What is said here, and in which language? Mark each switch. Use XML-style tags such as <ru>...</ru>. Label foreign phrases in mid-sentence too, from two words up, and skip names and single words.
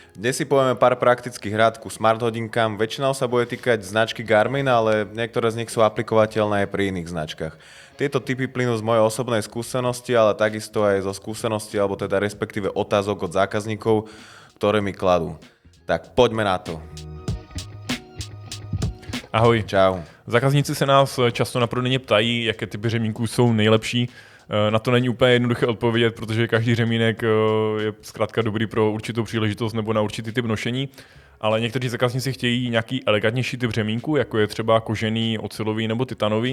<sk>Dnes si povieme pár praktických rád ku smart hodinkám. Väčšinou sa bude týkať značky Garmin, ale niektoré z nich sú aplikovateľné aj pri iných značkách. Tieto tipy plynú z mojej osobnej skúsenosti, ale takisto aj zo skúsenosti, alebo teda respektíve otázok od zákazníkov, ktoré mi kladú. Tak poďme na to. Ahoj. Čau.</sk> <cs>Zákazníci se nás často na prodejně ptají, jaké typy řemínků jsou nejlepší. Na to není úplně jednoduché odpovědět, protože každý řemínek je zkrátka dobrý pro určitou příležitost nebo na určitý typ nošení, ale někteří zákazníci chtějí nějaký elegantnější typ řemínku, jako je třeba kožený, ocelový nebo titanový.</cs>